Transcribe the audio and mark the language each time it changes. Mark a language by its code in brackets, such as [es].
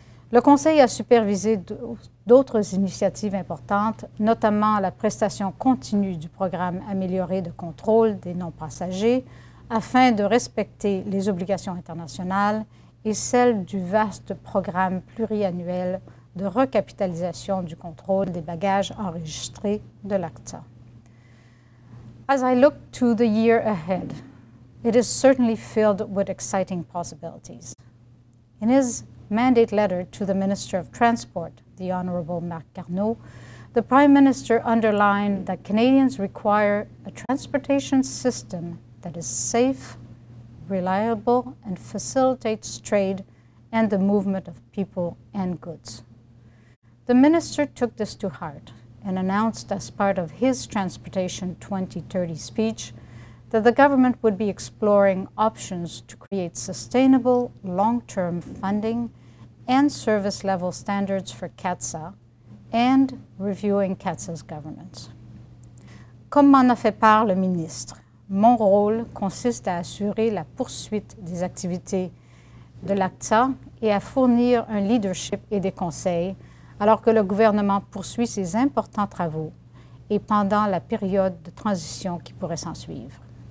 [fr] Le Conseil a supervisé d'autres initiatives importantes, notamment la prestation continue du programme amélioré de contrôle des non-passagers, afin de respecter les obligations internationales, et celle du vaste programme pluriannuel de recapitalisation du contrôle des bagages enregistrés de l'ACSTA. [en] As I look to the year ahead, it is certainly filled with exciting possibilities. In his mandate letter to the Minister of Transport, the Honourable Marc Garneau, the Prime Minister underlined that Canadians require a transportation system that is safe, reliable, and facilitates trade and the movement of people and goods. The Minister took this to heart and announced as part of his Transportation 2030 speech that the government would be exploring options to create sustainable, long-term funding and service level standards for Catsa and reviewing Catsa's governance. [fr] Comme m'en a fait part le ministre, mon rôle consiste à assurer la poursuite des activités de l'ACSTA et à fournir un leadership et des conseils alors que le gouvernement poursuit ses importants travaux et pendant la période de transition qui pourrait s'en suivre.